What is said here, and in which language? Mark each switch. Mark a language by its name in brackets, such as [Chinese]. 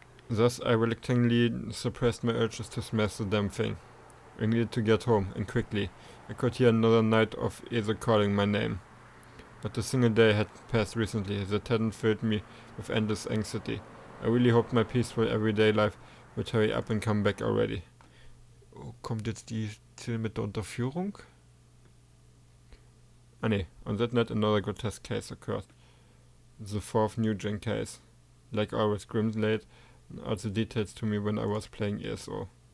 [English] Thus, I reluctantly suppressed my urges to smash the damn thing. I needed to get home, and quickly. I could hear another night of Ezo calling my name. But a single day had passed recently that hadn't filled me with endless anxiety. I really hoped my peaceful everyday life would hurry up and come back already. [German] Oh, kommt jetzt die Szene mit der Unterführung? [English] Ah ne, on that night another grotesque case occurred. The fourth new gen case. Like always, Grimm laid all the details to me when I was playing ESO.